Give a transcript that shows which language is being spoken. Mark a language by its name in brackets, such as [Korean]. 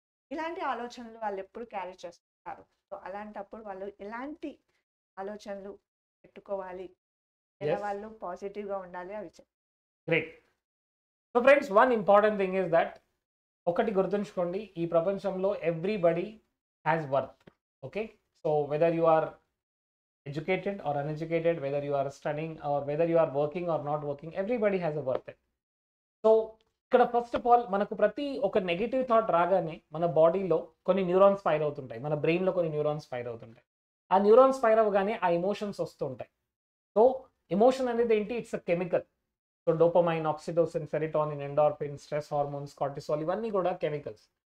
[Telugu] ఇలాంటి ఆలోచనలు వాళ్ళు ఎప్పుడు క్యారీ చేస్తుంటారు. సో అలాంటప్పుడు వాళ్ళు ఎలాంటి ఆలోచనలు పెట్టుకోవాలి, ఎలా [English] Yes. [Telugu] వాళ్ళు పాజిటివ్గా ఉండాలి అవి great. So friends, [English] one important thing is that, [Telugu] ఒకటి గుర్తుంచుకోండి, ఈ ప్రపంచంలో [English] Everybody has worth. [Telugu] Okay, so [English] Whether you are educated or uneducated, whether you are studying or whether you are working or not working, everybody has a worth. [Telugu] So ఇక్కడ first of all మనకు ప్రతి ఒక negative thought రాగానే మన బాడీలో కొన్ని neurons fire అవుతుంటాయి, మన బ్రెయిన్లో కొన్ని న్యూరాన్స్ ఫైర్ అవుతుంటాయి. ఆ న్యూరాన్స్ ఫైర్ అవ్వగానే ఆ ఎమోషన్స్ వస్తుంటాయి. సో ఎమోషన్ అనేది ఏంటి? [English] It's a chemical. [Telugu] So dopamine, oxytocin, serotonin, endorphin, stress hormones, cortisol, ఇవన్నీ కూడా కెమికల్స్.